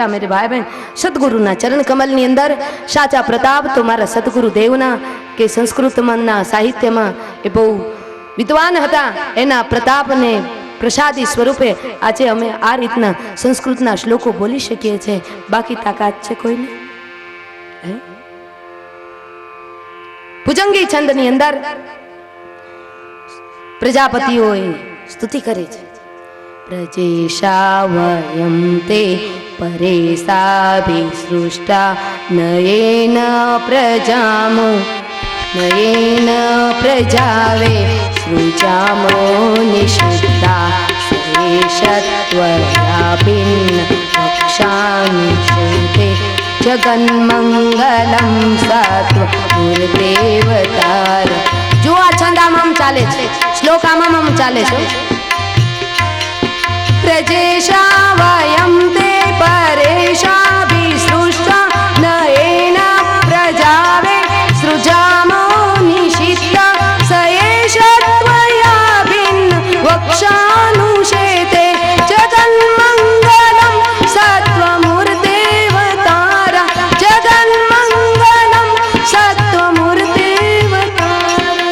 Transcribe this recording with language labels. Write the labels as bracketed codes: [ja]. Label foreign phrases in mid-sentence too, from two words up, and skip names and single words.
[gu] મેરે ભાઈ બહેન, સદગુરુના ચરણ કમલની અંદર સાચા પ્રતાપ તો મારા સદગુરુ દેવના કે સંસ્કૃતમાંના સાહિત્યમાં એ બહુ વિદ્વાન હતા, એના પ્રતાપને પ્રસાદી સ્વરૂપે આજે અમે આ રીતના સંસ્કૃતના શ્લોકો બોલી શકીએ છીએ. બાકી તાકાત છે કોઈને? ભુજંગી છંદની અંદર પ્રજાપતિઓએ સ્તુતિ કરી છે. [sa] प्रजेशा वयं ते परेशाभिसृष्टा नयेन प्रजामो नयेन प्रजावे सृजामो निषिद्धा सरेशत्वया भिन्न वक्षानुषेते જગન્મંગલમ સત્વ ગુરુદેવતાર. [gu] જો આ છંદ આમ ચાલે છે, શ્લોક આમ ચાલે છે. [sa] પ્રજેશા વયમ તે પરેશા વિસૃષ્ટા નયેન પ્રજાવે સૃજામો નિષિદ્ધા સયેષત્વયા ભિન્ન વક્ષાનુષેતે જગન્મંગલમ સત્વમૂર્તેવતારા જગન્મંગલમ સત્વમૂર્તેવતારા.